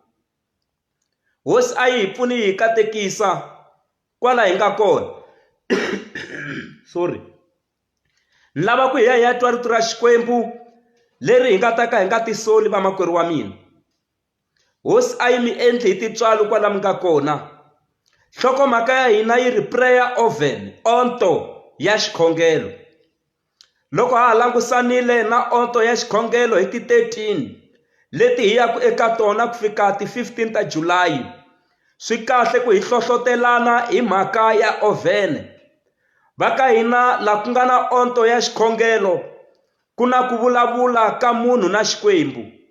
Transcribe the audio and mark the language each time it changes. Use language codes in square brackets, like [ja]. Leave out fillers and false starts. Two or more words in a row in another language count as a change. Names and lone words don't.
[ts] Hosi a yi hi pfuni hi katekisa kwala hi nga kona. Sorry. Ni lava ku hi ya twa rito ra Xikwembu leri hi nga ta ka hi nga tisoli vamakwerhu wa mina. Hosi a yi mi endli hi tintswalo kwala mi nga kona. Nhlokomhaka ya hina yi ri [en] prayer oven, [ts] onto ya xikhongelo. Loko ha langusanile na onto ya xikhongelo hi ti 13 leti hi yaku eka tona ku fika ti 15 ta July, swi kahle ku hi hlohlotelana hi mhaka ya oven. Va ka hina la ku nga na onto ya xikhongelo ku na ku vulavula ka munhu na Xikwembu.